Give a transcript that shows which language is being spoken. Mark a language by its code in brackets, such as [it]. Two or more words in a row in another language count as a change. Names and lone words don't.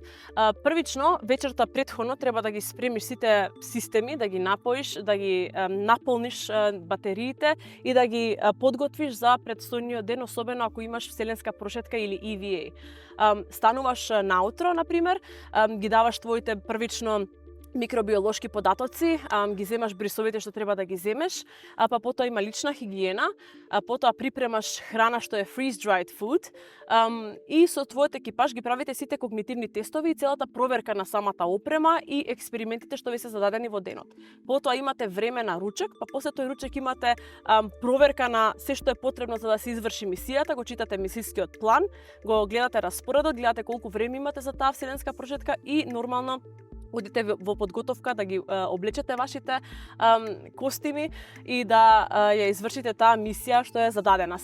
[mk] Првично, вечерта претходно треба да ги спремиш сите системи, да ги напоиш, да ги наполниш батериите и да ги подготвиш за предстојниот ден, особено ако имаш вселенска прошетка или EVA. Стануваш наутро, например, ги даваш твоите првично микробиолошки податоци, ги земаш брисовите што треба да ги земеш, па потоа има лична хигиена, потоа припремаш храна што е [en] freeze-dried food [mk] и со твојот екипаж ги правите сите когнитивни тестови и целата проверка на самата опрема и експериментите што ви се зададени во денот. Потоа имате време на ручек, па после тој ручек имате проверка на се што е потребно за да се изврши мисијата, го читате мисијскиот план, го гледате распоредот, гледате колку време имате за таа вселенска прошетка и нормално одите во подготовка да ги облечете вашите костими и да ја извршите таа мисија што е зададена.